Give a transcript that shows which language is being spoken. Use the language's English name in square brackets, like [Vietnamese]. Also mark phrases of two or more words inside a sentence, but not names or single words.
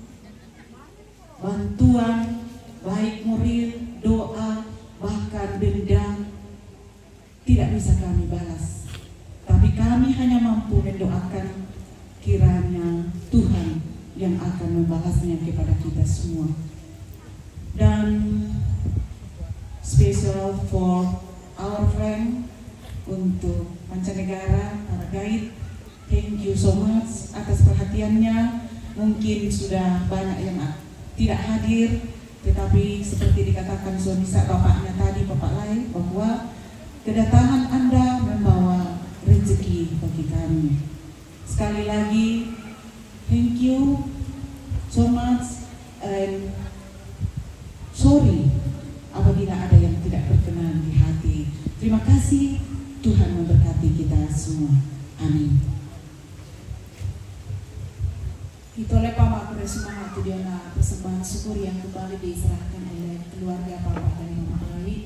[Indonesian] bantuan baik moral, doa, bahkan denda tidak bisa kami balas, tapi kami hanya mampu mendoakan kiranya Tuhan yang akan membalasnya kepada kita semua. Dan [English] special for our friend [Indonesian] untuk mancanegara, para guide, [English] thank you so much [Indonesian] atas perhatiannya. Mungkin sudah banyak yang tidak hadir, tetapi seperti dikatakan suami bapaknya tadi, Bapak Lai, bahwa kedatangan Anda membawa rezeki bagi kami. Sekali lagi, [English] thank you so much, and sorry [Indonesian] apabila ada yang tidak berkenan di hati. Terima kasih, Tuhan memberkati kita semua. Amin. Kita lepa makure semangat dia na persembahan syukur yang kembali diserahkan oleh keluarga Bapak dan Mama Ali.